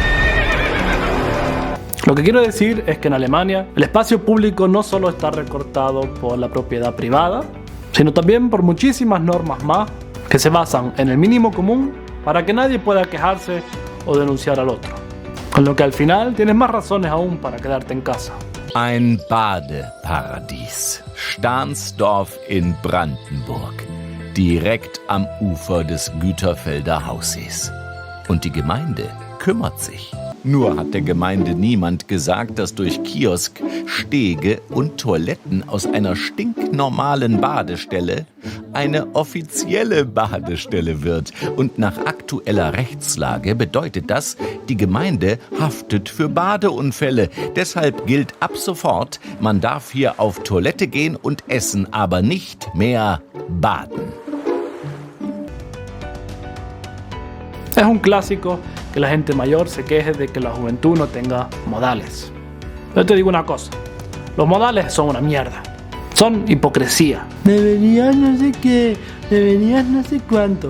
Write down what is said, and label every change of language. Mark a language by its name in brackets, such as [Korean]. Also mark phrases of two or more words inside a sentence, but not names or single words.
[Spanish] Lo que quiero decir es que en Alemania el espacio público no solo está recortado por la propiedad privada, sino también por muchísimas normas más que se basan en el mínimo común para que nadie pueda quejarse o denunciar al otro. Con lo que al final tienes más razones aún para quedarte en casa. [German] Ein Badeparadies. Stahnsdorf in Brandenburg. Direkt am Ufer des Güterfelder Haussees. Und die Gemeinde kümmert sich. Nur hat der Gemeinde niemand gesagt, dass durch Kiosk, Stege und Toiletten aus einer stinknormalen Badestelle eine offizielle Badestelle wird. Und nach aktueller Rechtslage bedeutet das, die Gemeinde haftet für Badeunfälle. Deshalb gilt ab sofort, man darf hier auf Toilette gehen und essen, aber nicht mehr baden. [Spanish] Es un clásico que la gente mayor se queje de que la juventud no tenga modales. Yo te digo una cosa, los modales son una mierda, son hipocresía. Deberías no sé qué, deberías no sé cuánto.